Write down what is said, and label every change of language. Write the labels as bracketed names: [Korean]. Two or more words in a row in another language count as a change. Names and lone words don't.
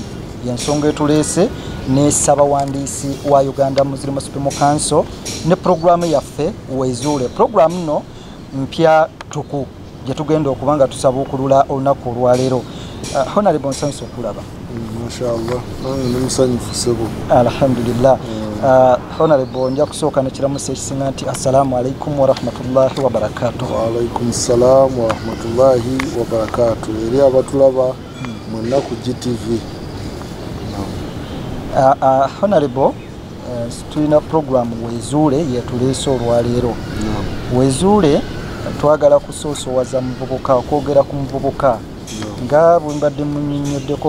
[Ganda] Y'ensonga etuleese ne Ssaabawandiisi wa Uganda Muslim Supreme Council ne programu yaffe Wezuule. Programu nno mpya tuku gye tugenda okuba nga tusabuukulula olunaku olwaleero. Honorable nsanyusa okulaba. Mashallah, nange musanyufu ssebo. Alhamdulillah. Honorable nja kusooka nekiramusa ekisinga nti [Arabic] السلام عليكم ورحمة الله وبركاته. وعليكم السلام ورحمة الله وبركاته. [Ganda] Eri abatulaba mwenna ku GTV. Honorable, tulina program Wezuule yetuleese olwaleero. Wezuule twagala kusoosowaza muvubuka, okwogera ku muvubuka nga bwe mbadde munnyonyoddeko.